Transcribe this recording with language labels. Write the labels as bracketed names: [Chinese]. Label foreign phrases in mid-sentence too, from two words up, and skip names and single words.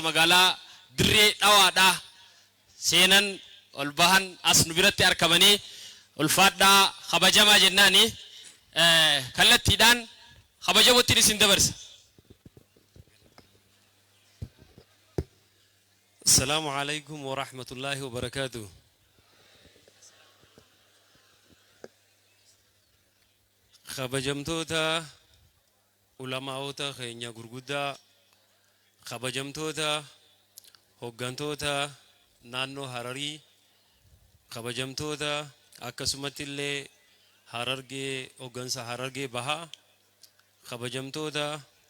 [Oromo] magaalaa dirree dhawaadha seenan olbahan as nu biratti argamanii ulfadda kabajamaa jennaani kallattiidhaan kabajamotti isin dabarsa. [Arabic] السلام عليكم ورحمة الله وبركاته. [Oromo] Kabajamtoota ulamaa'ota keenya gurguddaa kabajamtoota hoggantoota naannoo Hararii kabajamtoota akkasumatti illee Harargee hoggansa Harargee bahaa kabajamtoota